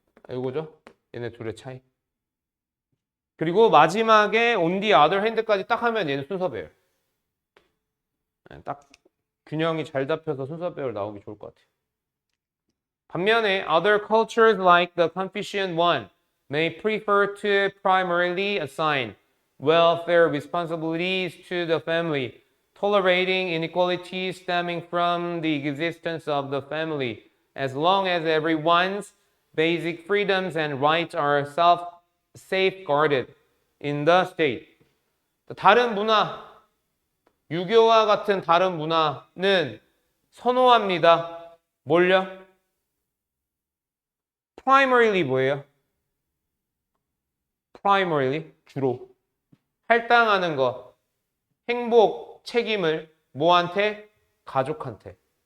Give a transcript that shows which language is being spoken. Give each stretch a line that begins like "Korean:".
Korean: 이거죠? 얘네 둘의 차이. 그리고 마지막에
English: on the other hand
Korean: 까지 딱 하면 얘는 순서 배열. 딱 균형이 잘 잡혀서 순서 배열 나오기 좋을 것 같아요.
English: 반면에 other cultures like the Confucian one may prefer to primarily assign welfare responsibilities to the family, tolerating inequalities stemming from the existence of the family, as long as everyone's basic freedoms and rights are safeguarded in the state.
Korean: 다른 문화, 유교와 같은 다른 문화는 선호합니다. 뭘요? primarily 뭐예요? primarily 주로 할당하는 것, 행복, 책임을 뭐한테? 가족한테.